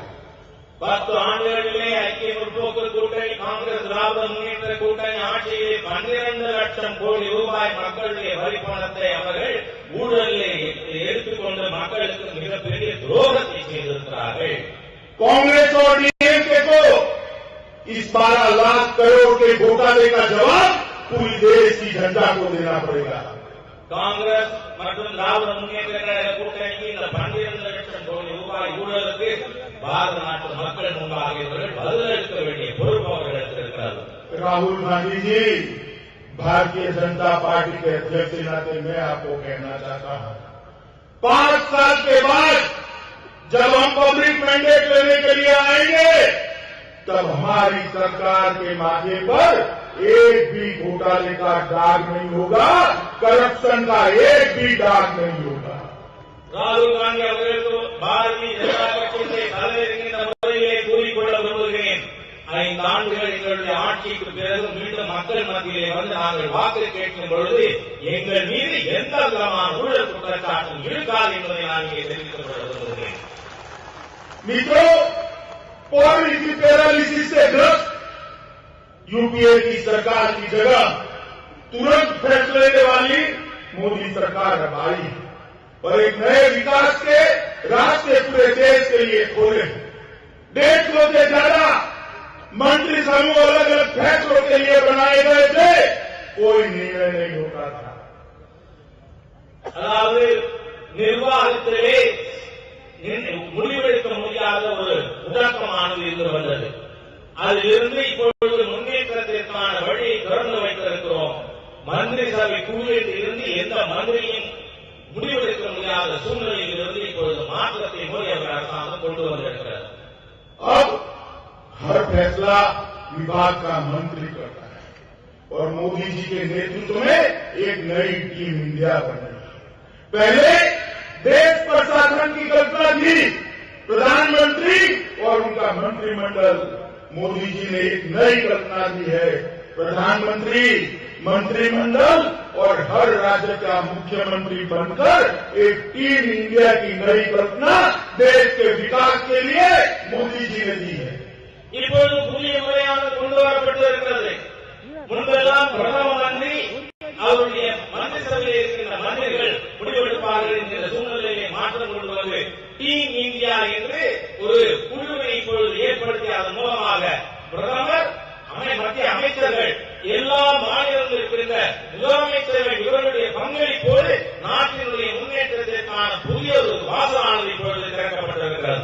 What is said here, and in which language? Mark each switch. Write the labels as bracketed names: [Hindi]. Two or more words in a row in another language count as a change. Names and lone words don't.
[Tamil] 10 ஆண்டுகளிலே ஐக்கிய முற்போக்கு கூட்டணி, காங்கிரஸ் திராவிட முன்னேற்ற கூட்டணி ஆட்சியிலே 12 லட்சம் கோடி ரூபாய் மக்களுடைய வரி பணத்தை அவர்கள் ஊழலிலே எடுத்துக்கொண்டு மக்களுக்கு மிகப்பெரிய துரோகத்தை செய்திருக்கிறார்கள். [Hindi] कांग्रेस और डीएमके को इस 12 लाख करोड़ के घोटाले का जवाब पूरी देश की जनता को देना पड़ेगा। [Tamil] காங்கிரஸ் மற்றும் திராவிட முன்னேற்ற கழக கூட்டணிக்கு இந்த 12 லட்சம் கோடி ரூபாய் ஊழலுக்கு பாரத நாட்டு மக்கள் முன்பாக இவர்கள் பதிலளிக்க வேண்டிய பொறுப்பு அவர்களுக்கு இருக்கிறது. [Hindi] राहुल गांधी जी, भारतीय जनता पार्टी के अध्यक्ष के नाते मैं आपको कहना चाहता हूं, 5 साल के बाद जब हम [English] public mandate [Hindi] लेने के लिए आएंगे, तब हमारी सरकार के माथे पर एक भी घोटाले का दाग नहीं होगा, करप्शन का एक भी दाग नहीं होगा। [Tamil] ராகுல் காந்தி அவர்களுக்கு பாரதிய ஜனதா கட்சியிலே தலைவருகின்ற முறையிலே கூறிக்கொள்ள விரும்புகிறேன், 5 ஆண்டுகள் எங்களுடைய ஆட்சிக்கு பிறகு மீண்டும் மக்கள் மத்தியிலே வந்து நாங்கள் வாக்கு கேட்கும் பொழுது எங்கள் மீது எந்த விதமான ஊழல் குற்றச்சாட்டும் இருக்காது என்பதை நான் இங்கே தெரிவித்துக் கொள்ள விரும்புகிறேன். [Hindi] मित्रों, [English] policy paralysis [Hindi] से ग्रस्त यूपीए की सरकार की जगह तुरंत फैसले लेने वाली मोदी सरकार अब आई है और एक नए विकास के रास्ते पूरे देश के लिए खोले। 150 से ज्यादा मंत्री समूह अलग अलग फैसलों के लिए बनाए गए थे, कोई निर्णय नहीं होता था। [Tamil] அதாவது நிர்வாகத்திலே முடிவெடுக்க முடியாத ஒரு முடக்கமானது இருந்து வந்தது. அதிலிருந்து இப்பொழுது முன்னேற்றத்திற்கான வழியை திறந்து வைத்திருக்கிறோம். மந்திரி சபை கூறியில் இருந்து எந்த மந்திரியும் முடிவெடுக்க முடியாத சூழ்நிலையில் இருந்து இப்பொழுது மாற்றத்தை மோடி அவர்கள் அரசாங்கம் கொண்டு வந்திருக்கிறது. [Hindi] अब हर फैसला विभाग का मंत्री करता है और मोदी जी के नेतृत्व में एक नई टीम इंडिया बन रही है। पहले देश प्रशासन की कल्पना थी, प्रधानमंत्री और उनका मंत्रिमंडल। मोदी जी ने एक नई कल्पना दी है, प्रधानमंत्री, मंत्रिमंडल और हर राज्य का मुख्यमंत्री बनकर एक टीम इंडिया की नई कल्पना देश के विकास के लिए मोदी जी ने दी है। [Tamil] இப்பொழுது புதிய முறையாக கொண்டு வரப்பட்டிருக்கிறது. முன்பெல்லாம் பிரதம மந்திரி அவருடைய மந்திரி சபையில் இருக்கின்ற மந்திரிகள் முடிவெடுப்பார்கள் என்கிற சூழ்நிலையை மாற்றம் கொண்டு வந்து டீம் இந்தியா என்று ஒரு குழுவை இப்பொழுது ஏற்படுத்தி அதன் மூலமாக பிரதமர், மத்திய அமைச்சர்கள், எல்லா மாநிலங்களில் இருக்கின்ற முதலமைச்சர்கள் இவர்களுடைய பங்களிப்போடு நாட்டினுடைய முன்னேற்றத்திற்கான புதிய ஒரு வாசலானது இப்பொழுது திறக்கப்பட்டிருக்கிறது.